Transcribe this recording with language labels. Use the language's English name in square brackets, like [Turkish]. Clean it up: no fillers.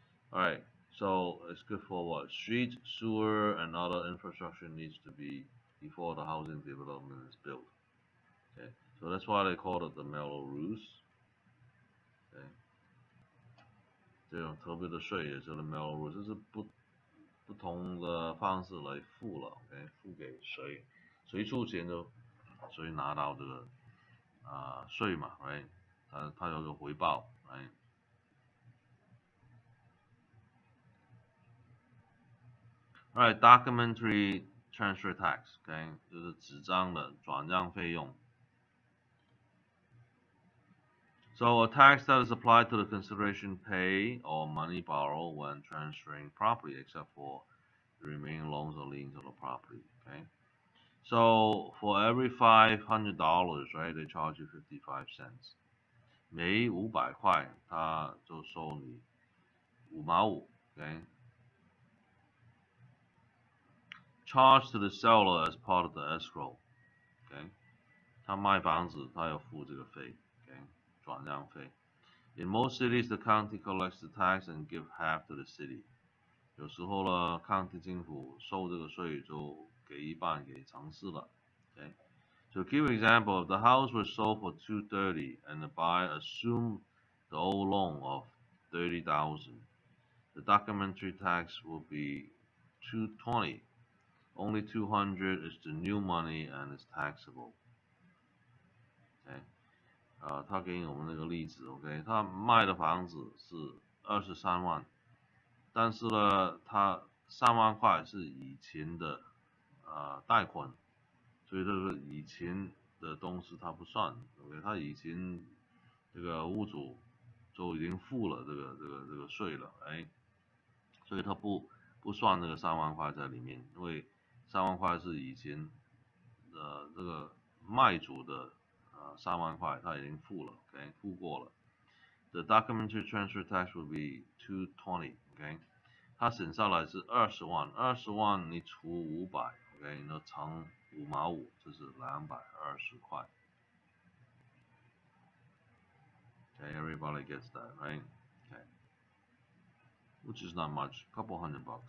[English] OK，Alright， so it's good for what? Street, sewer, and other infrastructure needs to be before the housing development is built. Okay, so that's why they call it the Melrose. [Chinese] Okay， 这种特别的税也是 [English] the Melrose， [Chinese] 这是不同的方式来付了 ，OK， 付给谁出钱就谁拿到这个税嘛 ，right？他有个回报 ，right？ [English] Alright, documentary transfer tax, [Chinese] OK， 就是纸张的转让费用。 [English] So a tax that is applied to the consideration paid or money borrowed when transferring property, except for the remaining loans or liens on the property. Okay. So for every $500, right, they charge you 55 cents. [Chinese] 每500块，他就收你5毛5。 [English] Okay. Charged to the seller as part of the escrow. Okay. [Chinese] 他卖房子，他要付这个费。 [English] Okay. [Chinese] 转让费。 [English] In most cities, the county collects the tax and give half to the city. [Chinese] 有时候呢，抗地政府收这个税就给一半给城市了。 [English] Okay. So give example, if the house was sold for 230 and the buyer assumed the old loan of 30,000, the documentary tax will be 220. Only 200 is the new money and is taxable. Okay. [Chinese] 他给我们那个例子 ，OK， 他卖的房子是23万，但是呢，他3万块是以前的贷款，所以这个以前的东西他不算 ，OK， 他以前这个屋主就已经付了这个税了，哎，所以他不算这个3万块在里面，因为3万块是以前这个卖主的3万块他已经付了 ，OK， 付过了。 [English] The documentary transfer tax will be 220， [Chinese] OK， 他省下来是20万，20万你除500，OK， 那乘5毛5，这是220块。 [English] Okay, everybody gets that, right? Okay, which is not much, a couple $100.